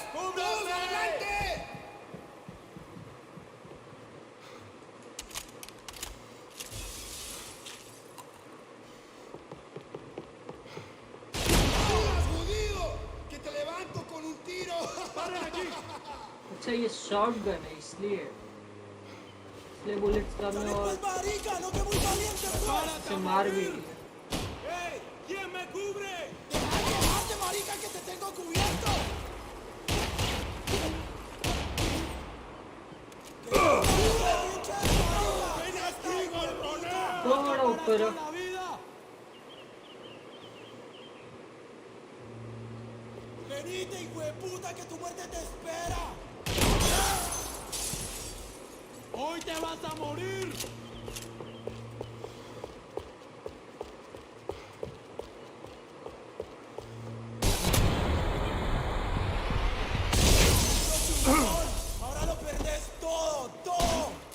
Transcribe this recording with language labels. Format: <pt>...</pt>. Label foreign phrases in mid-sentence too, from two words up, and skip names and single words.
<es>¡Todos adelante! ¡Ayudas, judío! ¡Que te levanto con un tiro! ¡Paren aquí!</es> <hi>अच्छा ये शॉटगन है इसलिए बुलेट्स कम है और</hi> <es>marica! ¡No que muy valiente, pues!</es> <hi>से मार भी.</hi> <es>¡Hey! ¿Quién me cubre? ¡Deja de quejarte, marica, que te tengo cubierto! ¡Ven aquí, gorroneo!</es> <hi>थोड़ा ऊपर.</hi> <es>¡La vida! ¡Venite, hijo de puta, que tu muerte te espera! ¡Hoy te vas a morir! ¡Ahora lo perdés todo, todo!</es>